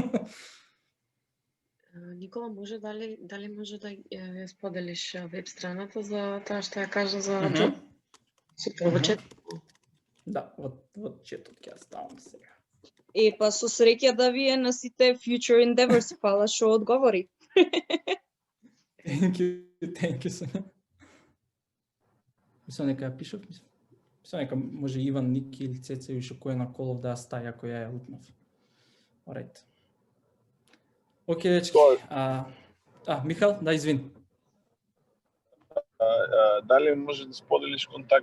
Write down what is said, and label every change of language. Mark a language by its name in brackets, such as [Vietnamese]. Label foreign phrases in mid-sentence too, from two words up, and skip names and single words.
[Macedonian] Никола, може дали може да ја споделиш веб страната за таа што ја кажа за Џон? Супер, во чет. Да, во четот ќе ја ставам сега. Па со среќа да вие на сите [English] future endeavors, [Macedonian] фала што одговори. [English] Thank you, Соня. [Macedonian] Мислам нека ја пишав, мислам нека може Иван, Ники или Цеца или кој на колов да ја стаја ако ја утнав. Alright. Океј, дечки. Михал, да, извини. Дали може да споделиш контакт?